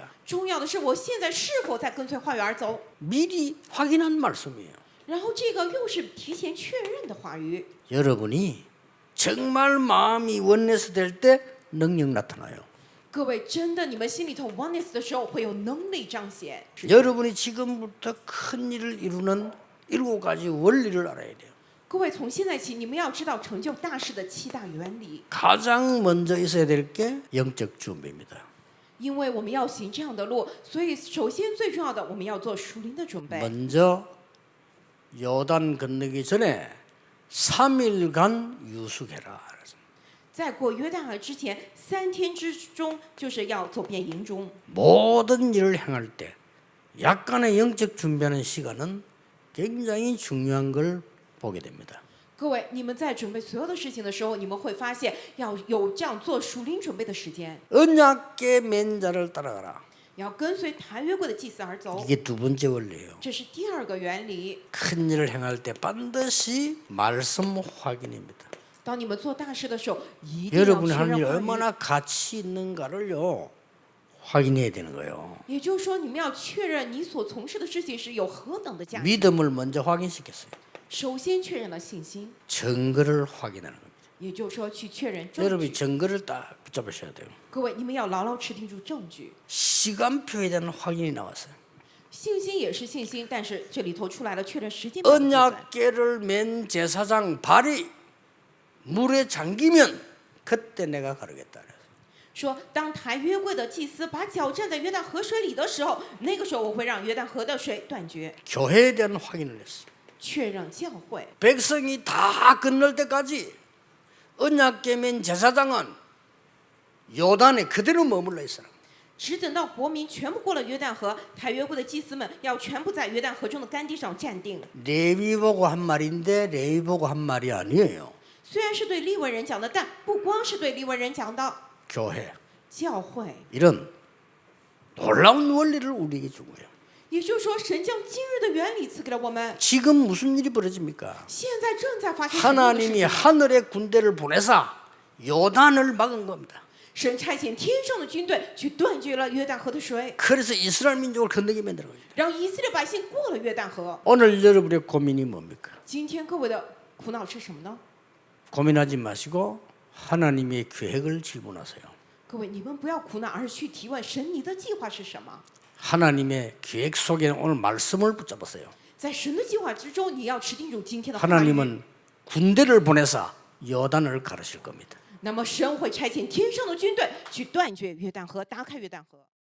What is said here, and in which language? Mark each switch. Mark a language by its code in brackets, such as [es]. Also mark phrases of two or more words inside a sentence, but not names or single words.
[zh] 重要的是，我现在是否在跟随话语而走？ [ko] 미리 확인한 말씀이에요. [zh] 然后这个又是提前确认的话语。 [ko] 여러분이 정말 마음이 원내스 될 때 능력 나타나요. [zh] 各位，真的，你们心里头 oneness 的时候，会有能力彰显。 [ko] 여러분이 지금부터 큰 일을 이루는 7가지 원리를 알아야 돼요. [zh] 各位，从现在起，你们要知道成就大事的7大原理， [ko] 가장 먼저 있어야 될 게 영적 준비입니다. [zh] 因为我们要行这样的路，所以首先最重要的，我们要做属灵的准备。 [ko] 먼저 요단 건너기 전에 3일간 유숙해라. [zh] 在过约旦河之前，3天之中，就是要走遍营中。 [ko] 모든 일을 행할 때 약간의 영적 준비하는 시간은 굉장히 중요한 걸 보게 됩니다. [zh] 各位，你们在准备所有的事情的时候，你们会发现要有这样做属灵准备的时间， [ko] 언약계 맨자를 따라가라. [zh] 要跟随台约柜的祭司而走。 [ko] 이게 두 번째 원리예요. [zh] 这是第2个原理。 [ko] 큰 일을 행할 때 반드시 말씀 확인입니다. [zh] 当你们做大事的时候，一定要确 [ko] 여러분이 하는 일 [zh] 认话语。 [ko] 얼마나 가치 있는가를요 확인해야 되는 거예요. [zh] 也就是说，你们要确认你所从事的事情是有何等的价值。 [ko] 믿음을 먼저 확인시켰어요. [zh] 首先确认了信心， [ko] 증거를 확인하는 겁니다. [zh] 也就是说去确认证 [ko] 여러분이 [zh] 据。 [ko] 증거를 딱 붙잡으셔야 돼요. [zh] 各位，你们要牢牢持定住证据。 [ko] 시간표에 대한 확인이 나왔어요. [zh] 信心也是信心，但是这里头出来了确认时间表的部分。 [ko] 언약궤를 맨 제사장 발이 물에 잠기면 그때 내가 가르겠다. [zh] 说，当抬约柜的祭司把脚站在约旦河水里的时候，那个时候我会让约旦河的水断绝， [ko] 교회에 대한 확인을 했어요. [zh] 确认教会。 [ko] 백성이 다 건널 때까지 언약궤 맨 제사장은 요단에 그대로 머물러 있어라. [zh] 只等到国民全部过了约旦河，抬约柜的祭司们要全部在约旦河中的干地上站定。 [ko] 레위 보고 한 말인데 레위 보고 한 말이 아니에요. [zh] 虽然是对利未人讲的，但不光是对利未人讲的， [ko] 교회 [zh] 教会。 [ko] 이런 놀라운 원리를 우리에게 준 거예요. [zh] 也就是说，神将今日的原理赐给了我们。 [ko] 지금 무슨 일이 벌어집니까? [zh] 现在正在发生什么样的事 [ko] 하나님이 [zh] 情？ [ko] 하늘의 군대를 보내사 요단을 막은 겁니다. [zh] 神差遣天上的军队去断绝了约旦河的水， [ko] 그래서 이스라엘 민족을 건너게 만든 겁니다. [zh] 让以色列百姓过了约旦河。 [ko] 오늘 여러분의 고민이 뭡니까? [zh] 今天各位的苦恼是什么呢？ [ko] 고민하지 마시고 하나님의 계획을 질문하세요. [zh] 各位，你们不要苦恼，而是去提问神，你的计划是什么？ [ko] 하나님의 계획 속에 오늘 말씀을 붙잡으세요. [zh] 在神的计划之中，你要持定住今天的话语。 [ko] 하나님은 군대를 보내사 요단을 가르칠 겁니다. [zh] 那么神会差遣天上的军队去断绝约旦河，打开约旦河。